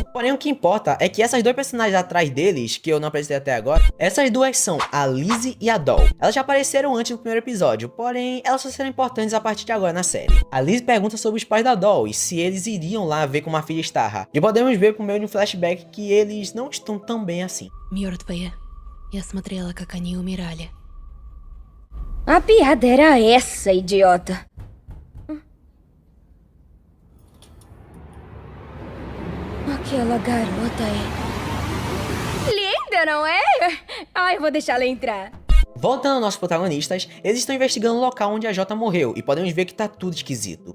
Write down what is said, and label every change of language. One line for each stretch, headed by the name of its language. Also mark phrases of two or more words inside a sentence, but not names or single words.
Portuguese: Porém, o que importa é que essas duas personagens atrás deles, que eu não apresentei até agora, essas duas são a Lizzie e a Doll. Elas já apareceram antes no primeiro episódio, porém, elas só serão importantes a partir de agora na série. A Lizzie pergunta sobre os pais da Doll e se eles iriam lá ver como a filha está. E podemos ver por meio de um flashback que eles não estão tão bem assim.
Russian: Мёртвые. Я смотрела, как они умирали.
Portuguese: A piada era essa, idiota. Aquela garota é... linda! Linda, não é? Ai, vou deixar ela entrar. Voltando aos nossos protagonistas, eles estão investigando o local onde a Jota morreu e podemos ver que tá tudo esquisito.